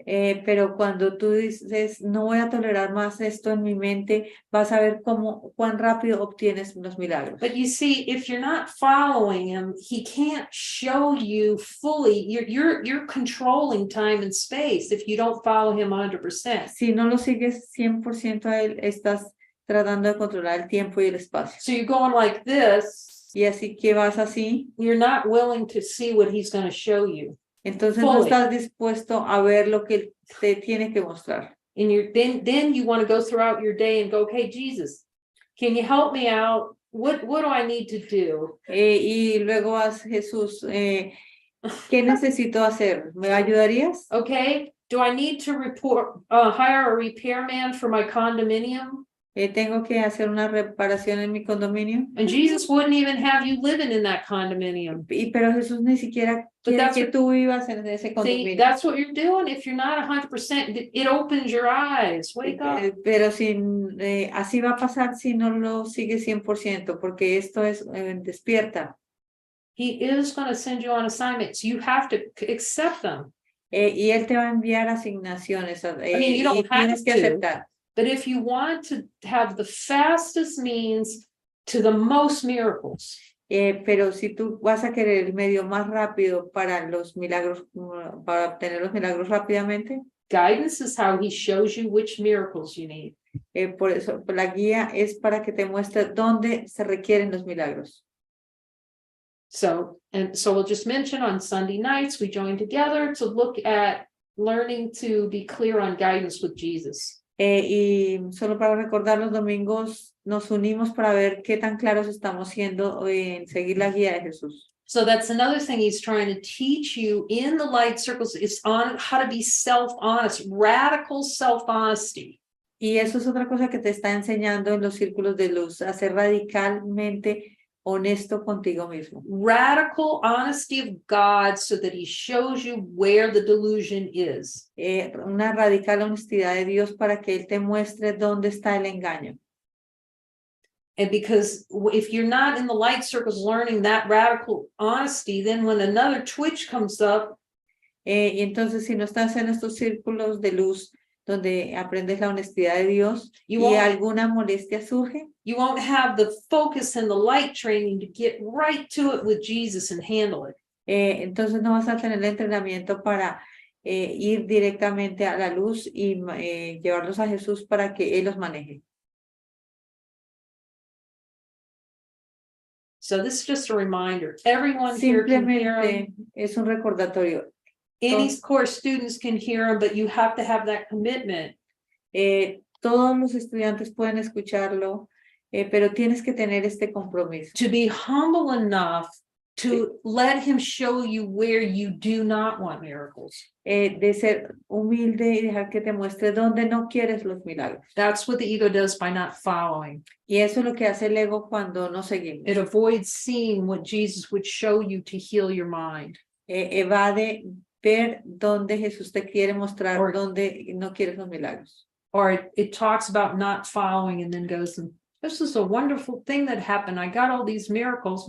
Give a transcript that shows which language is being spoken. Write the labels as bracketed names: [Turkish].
[Spanish] Pero cuando tú dices, no voy a tolerar más esto en mi mente, vas a ver cuán rápido obtienes los milagros. [English] But you see, if you're not following him, he can't show you fully. You're controlling time and space if you don't follow him 100%. [Spanish] Si no lo sigues 100% a él, estás tratando de controlar el tiempo y el espacio. [English] So you're going like this. [Spanish] Y así que vas así. [English] You're not willing to see what he's going to show you. [Spanish] Entonces no estás dispuesto a ver lo que él te tiene que mostrar. [English] And then you want to go throughout your day and go, okay, Jesus, can you help me out? What do I need to do? [Spanish] Y luego vas, Jesús, ¿qué necesito hacer? ¿Me ayudarías? [English] Okay, do I need to hire a repairman for my condominium? [Spanish] Tengo que hacer una reparación en mi condominio. [English] And Jesus wouldn't even have you living in that condominium. [Spanish] Pero Jesús ni siquiera quiere que tú vivas en ese condominio. [English] See, that's what you're doing. If you're not 100%, it opens your eyes. Wake up. [Spanish] Pero así va a pasar si no lo sigues 100%, porque esto es despierta. [English] He is going to send you on assignments. You have to accept them. [Spanish] Y él te va a enviar asignaciones. [English] I mean, you don't [Spanish] y tienes que aceptar. [English] But if you want to have the fastest means to the most miracles, [Spanish] pero si tú vas a querer el medio más rápido para los milagros, para obtener los milagros rápidamente, [English] guidance is how he shows you which miracles you need. [Spanish] Por eso la guía es para que te muestre dónde se requieren los milagros. [English] So we'll just mention on Sunday nights, we join together to look at learning to be clear on guidance with Jesus. [Spanish] Y solo para recordar, los domingos nos unimos para ver qué tan claros estamos siendo en seguir la guía de Jesús. [English] So that's another thing he's trying to teach you in the light circles is on how to be self-honest, radical self-honesty. [Spanish] Y eso es otra cosa que te está enseñando en los círculos de luz, a ser radicalmente honesto contigo mismo. [English] Radical honesty of God so that he shows you where the delusion is. [Spanish] Una radical honestidad de Dios para que Él te muestre dónde está el engaño. [English] And because if you're not in the light circles learning that radical honesty, then when another twitch comes up, [Spanish] Y entonces, si no estás en estos círculos de luz donde aprendes la honestidad de Dios y alguna molestia surge, [English] you won't have the focus and the light training to get right to it with Jesus and handle it. [Spanish] Entonces no vas a tener el entrenamiento para ir directamente a la luz y llevarlos a Jesús para que Él los maneje. [English] So this is just a reminder. Everyone here can hear them. [Spanish] Simplemente es un recordatorio. [English] Any course students can hear them, but you have to have that commitment. [Spanish] Todos los estudiantes pueden escucharlo, pero tienes que tener este compromiso. [English] To be humble enough to let him show you where you do not want miracles. [Spanish] De ser humilde y dejar que te muestre dónde no quieres los milagros. [English] That's what the ego does by not following. [Spanish] Y eso es lo que hace el ego cuando no seguimos. [English] It avoids seeing what Jesus would show you to heal your mind. [Spanish] Evade ver dónde Jesús te quiere mostrar, dónde no quieres los milagros. [English] Or it talks about not following and then goes, this is a wonderful thing that happened. I got all these miracles.